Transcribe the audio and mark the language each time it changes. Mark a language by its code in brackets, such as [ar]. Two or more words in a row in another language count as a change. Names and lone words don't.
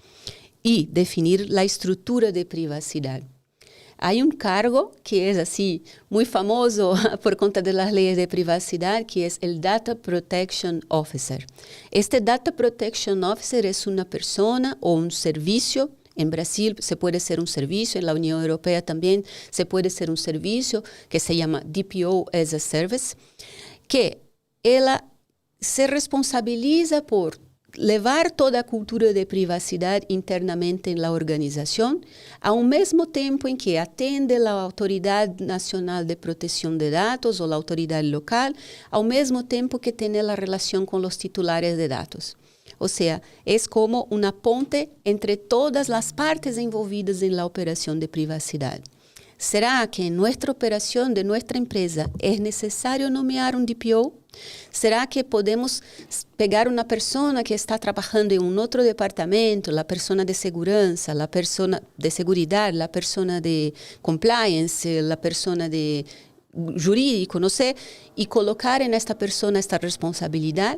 [es] Y definir la estructura de privacidad. Hay un cargo que es así muy famoso por cuenta de las leyes de privacidad, que es el [en] Data Protection Officer. [es] Este [en] Data Protection Officer [es] es una persona o un servicio. En Brasil se puede ser un servicio, en la Unión Europea también se puede ser un servicio que se llama [en] DPO as a Service, [pt] que ella se responsabiliza por levar toda a cultura de privacidade internamente em la organização, ao mesmo tempo em que atende a Autoridade Nacional de Proteção de Dados ou a autoridade local, ao mesmo tempo que tem a relação com os titulares de dados. Ou seja, é como uma ponte entre todas as partes envolvidas em la operação de privacidade. [es] ¿Será que en nuestra operación de nuestra empresa es necesario nomear un DPO? ¿Será que podemos pegar una persona que está trabajando en un otro departamento, la persona de seguridad, la persona de seguridad, la persona de compliance, la persona de jurídico, no sé, y colocar en esta persona esta responsabilidad?